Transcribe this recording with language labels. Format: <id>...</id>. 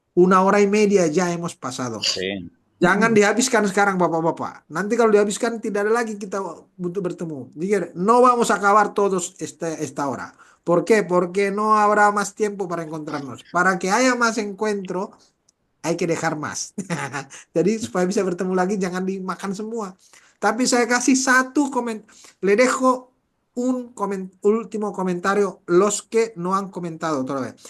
<es>1 hora y media ya hemos pasado. Sí.</es> <id>Jangan dihabiskan sekarang, Bapak-Bapak. Nanti kalau dihabiskan tidak ada lagi kita untuk bertemu.</id> <es>Jadi, no vamos a acabar todos esta hora. ¿Por qué? Porque no habrá más tiempo para encontrarnos. Para que haya más encuentro, hay que dejar más.</es> <id>Jadi supaya bisa bertemu lagi jangan dimakan semua. Tapi saya kasih satu komentar.</id> <es>Le dejo último comentario los que no han comentado todavía.</es>